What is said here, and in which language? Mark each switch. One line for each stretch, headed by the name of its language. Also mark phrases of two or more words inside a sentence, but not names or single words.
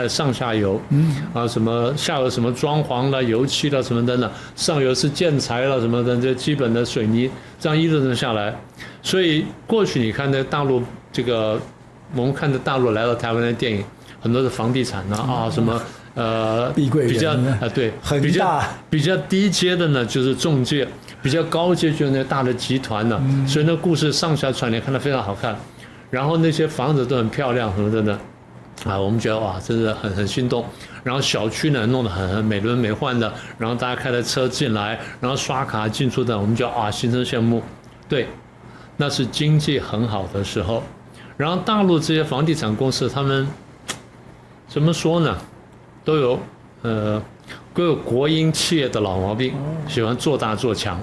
Chinese: 有上下游，什麼下游什麼裝潢了、油漆了什麼等等，上游是建材了什麼的，這基本的水泥，這樣一路下來，所以過去你看那大陸這個，我們看着大陸來到台灣的電影，很多是房地產什麼比較對，比較低階的呢就是中介，比較高階就是那大的集團呢，所以那故事上下串聯看得非常好看。然後那些房子都很漂亮什麼的，我們覺得哇，真是很心動。然後小區呢弄得很美輪美奐的，然後大家開着車進來，然後刷卡進出的，我們就心生羨慕。對，那是經濟很好的時候。然後大陸這些房地產公司，他們怎麼說呢？都有國營企業的老毛病，喜歡做大做強。